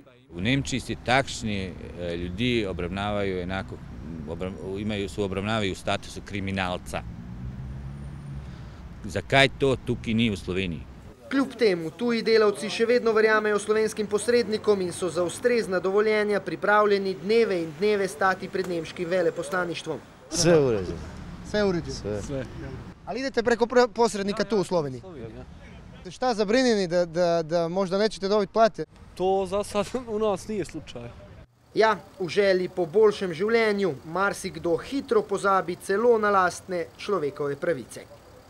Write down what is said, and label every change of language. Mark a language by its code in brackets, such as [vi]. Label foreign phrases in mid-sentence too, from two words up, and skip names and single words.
[sl] V Nemčiji se takšni ljudi obravnavajo enako, obravnavajo v statusu kriminalca. Zakaj to tukaj ni v Sloveniji? Kljub temu, tuji delavci še vedno verjamejo slovenskim posrednikom in so za ustrezna dovoljenja pripravljeni dneve in dneve stati pred nemškim veleposlaništvom. [bs] Sve uređeno. Sve uređeno? Sve. Ali idete preko posrednika tu u Sloveniji? Šta zabrinjeni da možda nećete dobiti plate? To za sad u nas nije slučaj. [sl] Ja, v želji po boljšem življenju marsikdo hitro pozabi celo na lastne človekove pravice.